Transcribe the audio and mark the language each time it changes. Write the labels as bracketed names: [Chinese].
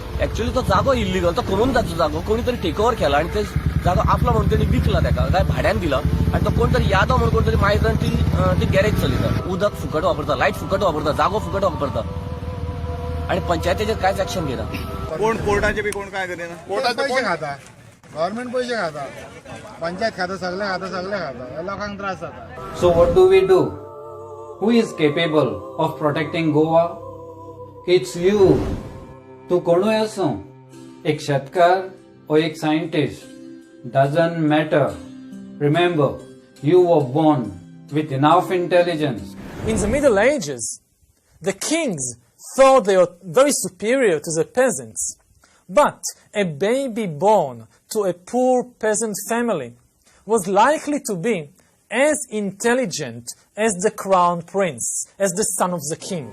[Konkani] एक्चुअली तो जागो इल्लीगल तो करून जाचो जागो कोणी तरी टेक ओव्हर केला आणि ते जागो आपला म्हणून त्यांनी विकला त्याका काय भाड्यान दिला आणि तो कोण तरी यादव म्हणून कोण तरी मायजन ती गॅरेज चलयता उदक फुकट वापरता लायट फुकट वापरता जागो फुकट वापरता आणि पंचायतीचेर कांयच एक्शन घेना कोण कोर्टाचे बी कोण काय करेना कोर्टाचे पैसे खाता गव्हर्नमेंट पैसे खाता पंचायत खाता सगळे खाता लोकांक त्रास जाता [English] So what do we do? Who is capable of protecting Goa? It's you. [Konkani] तू कोणूय असो एक शेतकार or एक scientist [English] doesn't matter. Remember, you were born with enough intelligence. In the Middle Ages, the kings thought they were very superior to the peasants. But a baby born to a poor peasant family was likely to be as intelligent as the crown prince, as the son of the king.